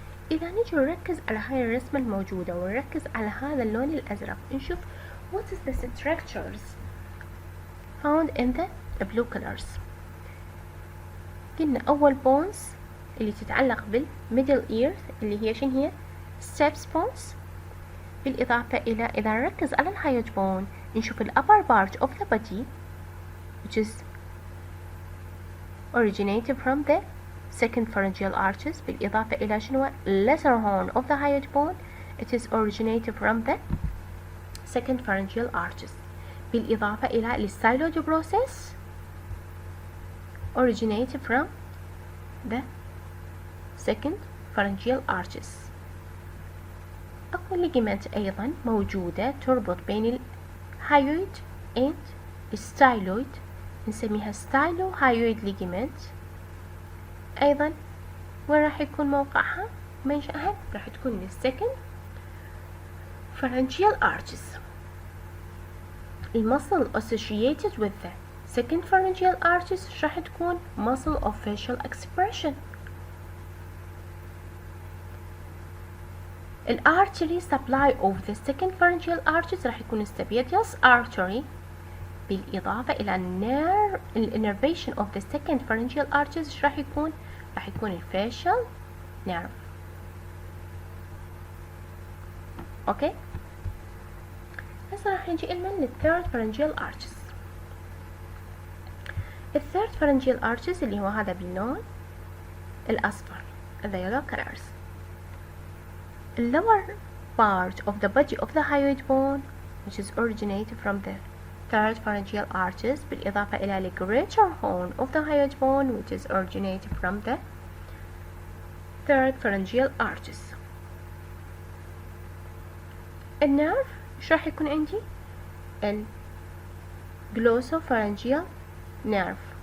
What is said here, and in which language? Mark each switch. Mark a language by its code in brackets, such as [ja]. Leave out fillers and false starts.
[ar] إذا نجي نركز على هاي الرسمة الموجودة ونركز على هذا اللون الأزرق نشوف [en] what is the structures found in the blue colors. [ar] قلنا أول bones اللي تتعلق بالmiddle ear اللي هي شنو هي steps bones. بالإضافة إلى إذا نركز على [en] الهايويد بون نشوف upper part of the body which is originated from the second pharyngeal arches. بالإضافة إلى شنو lesser horn of the hyoid bone it is originated from the second pharyngeal arches. بالإضافة إلى styloid process originated from the second pharyngeal arches. [ar] أكو ligament أيضا موجودة تربط بين الهايويد and الستايلويد نسميها [en] stylohyoid ligament. [ar] أيضا وين راح يكون موقعها منشأها راح تكون second pharyngeal arches. [en] muscle associated with the second pharyngeal arches [ar] راح تكون [en] muscle of facial expression. artery supply of the second pharyngeal arches راح يكون stapedius artery. بالإضافة إلى الانرفيشن of the second pharyngeal arches راح يكون الfacial nerve. [ar] اوكي هسه راح نجي لنا third pharyngeal arches. [en] third pharyngeal arches [ar] اللي هو هذا باللون الأصفر [en] the yellow colors. lower part of the body of the hyoid bone which is originated from the third pharyngeal arches [ar] بالإضافة إلى [en] the greater horn of the hyoid bone which is originated from the third pharyngeal arches. النيرف ايش راح يكون عندي glossopharyngeal nerve.